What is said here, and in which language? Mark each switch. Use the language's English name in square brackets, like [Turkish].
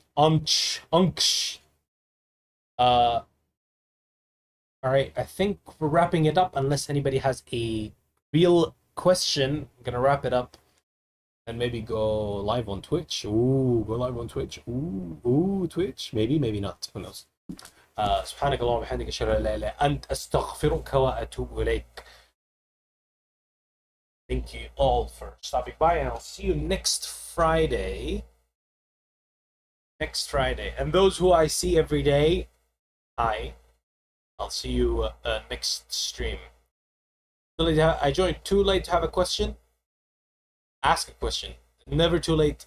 [English] Unch. Uh, all right. I think we're wrapping it up. Unless anybody has a real question, I'm gonna wrap it up and maybe go live on Twitch. Ooh, go live on Twitch. Ooh, Twitch. Maybe not. Who knows? [Arabic] سبحانك اللهم وبحمدك أشهد أن لا إله إلا أنت أستغفرك وأتوب إليك. [English] Thank you all for stopping by, and I'll see you next Friday. Next Friday. And those who I see every day, hi. I'll see you next stream. I joined too late to have a question. Ask a question. Never too late.